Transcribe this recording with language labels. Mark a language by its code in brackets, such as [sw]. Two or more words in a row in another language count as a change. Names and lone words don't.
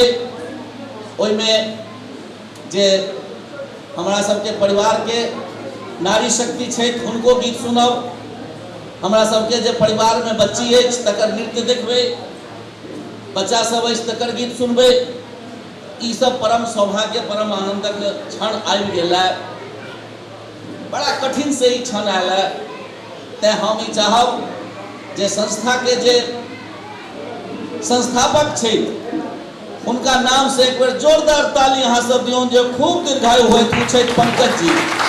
[mai] ओहिमे जे हमरा सबके परिवार के नारी शक्ति छै हुनको गीत सुनब। हमरा सबके जे परिवार में बच्ची अछि तकर नृत्य देखबै, बच्चा सब अछि तकर गीत सुनबै। ई सब परम सौभाग्य परम आनंदक क्षण आबि गेल है। बड़ा कठिन से ई क्षण आयल है। तैं हम ई चाहब जे संस्था के जे संस्थापक छै उनका नाम से एक बार जोरदार ताली अहाँ सब दियौन जे खूब दीर्घायु होइत छै पंकज जी।